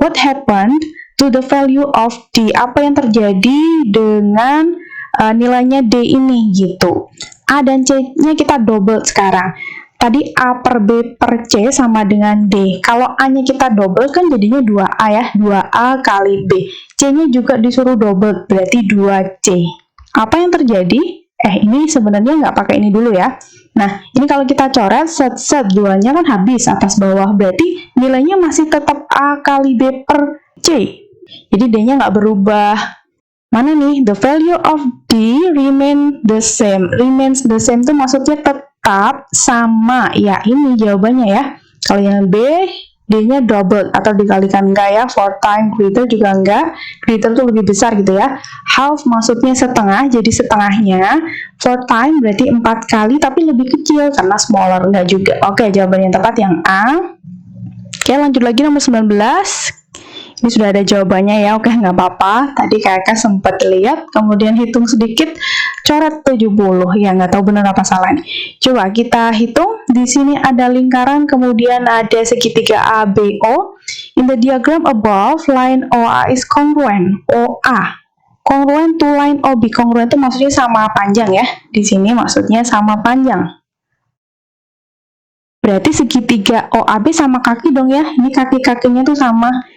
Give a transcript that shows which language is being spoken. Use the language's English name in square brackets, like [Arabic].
[English] What happened to the value of D? [Indonesian] Apa yang terjadi dengan nilainya D ini gitu? A dan C-nya kita double sekarang. Tadi A per B per C sama dengan D. Kalau A-nya kita double kan jadinya 2A ya. 2A kali B. C-nya juga disuruh double, berarti 2C. Apa yang terjadi? Ini sebenarnya nggak pakai ini dulu ya. Nah, ini kalau kita coret, set 2-nya kan habis atas bawah. Berarti nilainya masih tetap A kali B per C. Jadi D-nya nggak berubah. Mana nih? [English] The value of D remains the same. Remains the same [Indonesian] itu maksudnya tetap sama. Ya, ini jawabannya ya. Kalau yang B, D-nya double atau dikalikan enggak ya. [English] 4 times greater [Indonesian] juga enggak. Greater itu lebih besar gitu ya. Half maksudnya setengah, jadi setengahnya. [English] 4 times [Indonesian] berarti 4 kali, tapi lebih kecil karena smaller, enggak juga. Oke, jawaban yang tepat yang A. Oke, lanjut lagi nomor 19. Ini sudah ada jawabannya ya, oke nggak apa-apa. Tadi kakak sempat lihat, kemudian hitung sedikit, coret 70. Ya nggak tahu benar apa salah nih. Coba kita hitung. Di sini ada lingkaran, kemudian ada segitiga ABO. [English] In the diagram above, line OA is congruent. OA congruent to line OB. [Indonesian] Congruent itu maksudnya sama panjang ya. Di sini maksudnya sama panjang. Berarti segitiga OAB sama kaki dong ya. Ini kaki-kakinya tuh sama.